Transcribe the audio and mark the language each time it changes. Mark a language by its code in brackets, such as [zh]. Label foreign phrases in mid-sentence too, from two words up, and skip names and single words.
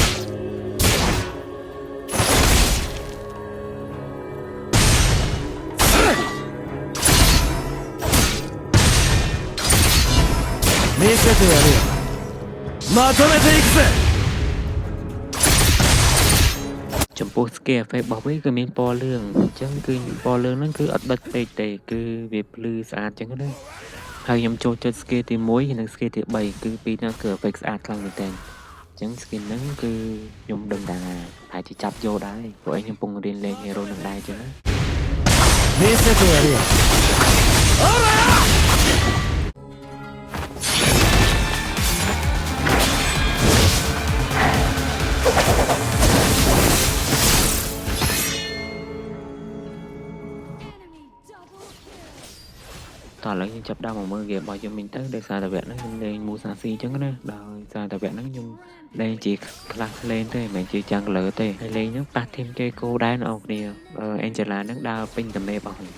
[ja] 見せてやるよまとめていくぜ [km] ចំពោះ [en] scale effect [km] របស់វាគឺមានពណ៌លឿងអញ្ចឹងគឺពណ៌លឿងហ្នឹងគឺអត់ដុតពេកទេគឺវាភ្លឺស្អាតអញ្ចឹងណាហើយខ្ញុំចូលចិត្ត scale ទី1និង scale ទី3គឺពីរហ្នឹងគឺ effect ស្អាតខ្លាំងមែនតើអញ្ចឹង skin ហ្នឹងគឺខ្ញុំដឹងថាអាចจะចាប់យកដែរព្រោះឯងខ្ញុំកំពុងរៀនលេង hero នឹងដែរអញ្ចឹងណា [ja] 見せてやるよおら [km] តោះឥឡូវយើងចាប់ដើមមកមើល game របស់យើងមិញទៅដោយសារតែវគ្គហ្នឹងខ្ញុំលេង Musashi អញ្ចឹងណាដោយសារតែវគ្គហ្នឹងខ្ញុំលេងជា [en] class lane [km] ទេមិនមែនជា jungler ទេហើយលេងហ្នឹងប៉ះ team Keiko ដែរអ្នកនរគ្នា Angela ហ្នឹងដើរពេញតែមេរបស់ខ្ញុំ